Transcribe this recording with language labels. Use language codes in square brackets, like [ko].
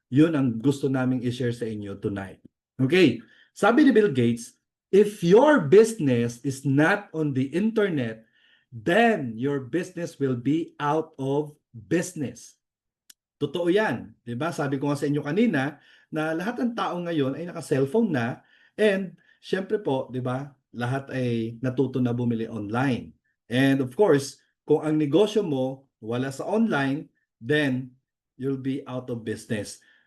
[tl] Yun ang gusto naming i-share sa inyo [en] tonight. Okay, [tl] sabi ni [en] Bill Gates, if your business is not on the internet, then your business will be out of business. [tl] Totoo yan. Diba? Sabi ko nga sa inyo kanina na lahat ng tao ngayon ay naka-cellphone na and syempre po, diba, lahat ay natuto na bumili online. [en] And of course, [tl] kung ang negosyo mo wala sa [en] online, then you'll be out of business.